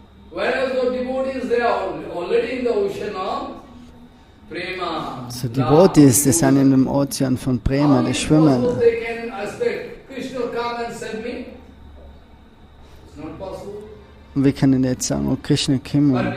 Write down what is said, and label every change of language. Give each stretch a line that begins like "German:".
English: Whereas the devotees, they are already in the ocean of prema.
German: So Devotees, die sind in dem Ozean von Prema, die schwimmen.
English: They can expect Krishna come and save me. It's not possible.
German: Und wir können jetzt sagen, oh Krishna, komm.